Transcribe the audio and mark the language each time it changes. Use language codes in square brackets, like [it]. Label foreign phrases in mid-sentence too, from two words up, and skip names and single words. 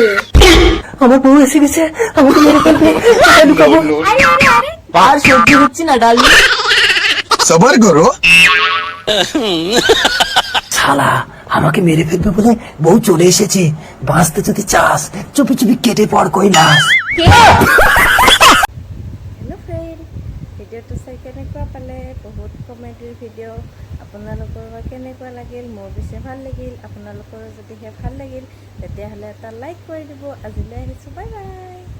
[bn] আমার বউ এসে গেছে, আমাকে মেরে ফেলবে। কোথায় লুকাবো? আরে আরে আরে, আর সহ্য হচ্ছে না ডার্লিং। [hi] सबर करो। [bn] শালা আমাকে মেরে ফেলবে বলে বউ চলে এসেছে। বাঁচতে যদি চাস চুপি চুপি কেটে পড় কৈলাস। কে? [en] Hello friend, [as] ভিডিঅ'টো চাই কেনেকুৱা পালে? বহুত কমেডিৰ ভিডিঅ'। আপোনালোকৰ বা কেনেকুৱা লাগিল? মোৰ বেছি ভাল লাগিল। আপোনালোকৰ যদিহে ভাল লাগিল তেতিয়াহ'লে এটা লাইক কৰি দিব। আজিলৈ আহিছোঁ, [en] bye bye.